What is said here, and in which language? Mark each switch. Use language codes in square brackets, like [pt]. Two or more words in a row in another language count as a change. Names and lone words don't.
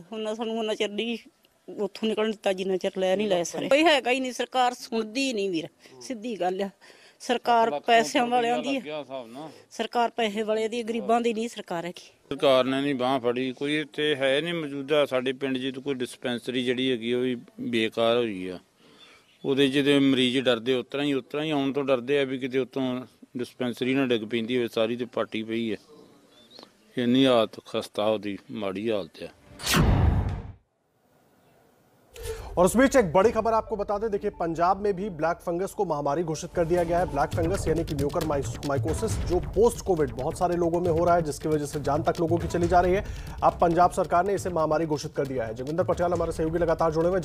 [pa] ਉਨ੍ਹੇਂ ਸਾਨੂੰ ਉੱਨਾ ਚਿਰ ਨਹੀਂ ਉੱਥੋਂ ਨਿਕਲਣ ਦਿੱਤਾ ਜਿੰਨਾ ਚਿਰ ਲੈ ਨਹੀਂ ਲੈ ਸਾਰੇ। ਕੋਈ ਹੈਗਾ ਹੀ ਨਹੀਂ, ਸਰਕਾਰ ਸੁਣਦੀ ਨਹੀਂ ਵੀਰ, ਸਿੱਧੀ ਗੱਲ ਆ। ਸਰਕਾਰ ਪੈਸਿਆਂ ਵਾਲਿਆਂ ਦੀ ਹੈ, ਸਰਕਾਰ ਪੈਸੇ ਵਾਲੇ ਦੀ, ਗਰੀਬਾਂ ਦੀ ਨਹੀਂ ਸਰਕਾਰ ਹੈ। ਸਰਕਾਰ ਨੇ ਨਹੀਂ ਬਾਂਹ ਫੜੀ, ਕੋਈ ਇੱਥੇ ਹੈ ਨਹੀਂ ਮੌਜੂਦਾ। ਸਾਡੇ ਪਿੰਡ ਜੀ ਤੋਂ ਕੋਈ ਡਿਸਪੈਂਸਰੀ ਜਿਹੜੀ ਹੈਗੀ ਓਹ ਭੀ ਬੇਕਾਰ ਹੋਈ ਆ। ਉਹਦੇ ਜਿਹਦੇ ਮਰੀਜ਼ ਡਰਦੇ ਉਤਰਾ ਹੀ ਆਉਣ ਤੋਂ ਡਰਦੇ ਆ ਵੀ ਕਿਤੇ ਉੱਤੋਂ ਡਿਸਪੈਂਸਰੀ ਨਾ ਡਿੱਗ ਪੈਂਦੀ ਹੋਵੇ, ਸਾਰੀ ਤੇ ਪਾਟੀ ਪਈ ਹੈ। ਇੰਨੀ ਹਾਲਤ ਖਸਤਾ, ਉਹਦੀ ਮਾੜੀ ਹਾਲਤ ਹੈ। [hi] और इस बीच एक बड़ी खबर आपको बता दें, देखिए पंजाब में भी ब्लैक फंगस को महामारी घोषित कर दिया गया है। ब्लैक फंगस यानी कि म्यूकरमाइकोसिस जो पोस्ट कोविड बहुत सारे लोगों में हो रहा है, जिसकी वजह से जान तक लोगों की चली जा रही है। अब पंजाब सरकार ने इसे महामारी घोषित कर दिया है। जगविंदर पटियाल हमारे सहयोगी लगातार जुड़े हुए।